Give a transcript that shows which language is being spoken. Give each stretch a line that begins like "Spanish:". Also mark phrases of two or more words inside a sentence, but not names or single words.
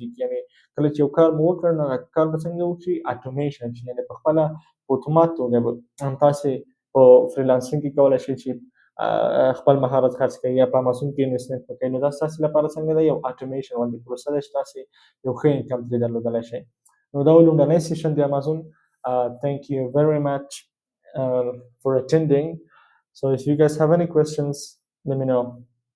Pashto: یعنې کله چې یو کار مو وکړ، نو هغه کار به څنګه وشي، اټومیشن شي، یعنې په خپله په اتومات توګه به تاسې په فریلانسینګ کې کولی شئ چې خپل مهارت خرڅ کړئ یا په امازون کې انویسټمنټ وکړئ. نو دا ستاسې لپاره څنګه ده، یو اټومیشن غوندې پروسه ده چې تاسې یو ښه انکم ترې درلودلی شئ. نو دا و لومړنی سیشن د امازون.
English: Thank you very much for attending. So if you guys have any questions, let me know.